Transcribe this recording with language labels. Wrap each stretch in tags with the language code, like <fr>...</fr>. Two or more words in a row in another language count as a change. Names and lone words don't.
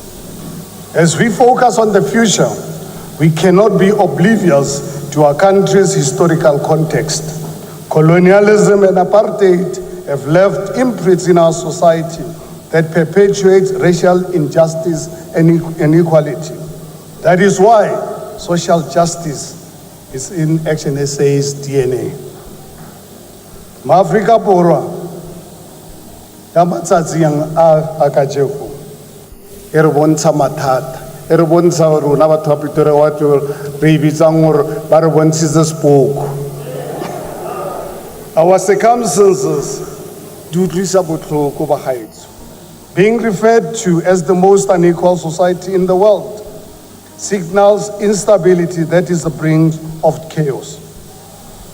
<en>As we focus on the future, we cannot be oblivious to our country's historical context. Colonialism and apartheid have left imprints in our society that perpetuates racial injustice and inequality. That is why social justice is in ActionSA's DNA.</en> <tn>Ma-Afrika Borwa, ya matsatsi a kajeko, e re bontsha mathata, e re bontsha rona batho ba Pretoria wa re bitsang gore ba re bontshitse spooko.</tn> <en>Our circumstances do</en> <tn>utlwisa botlhoko bagaetsho.</tn> <en>Being referred to as the most unequal society in the world signals instability that is the brink of chaos.</en>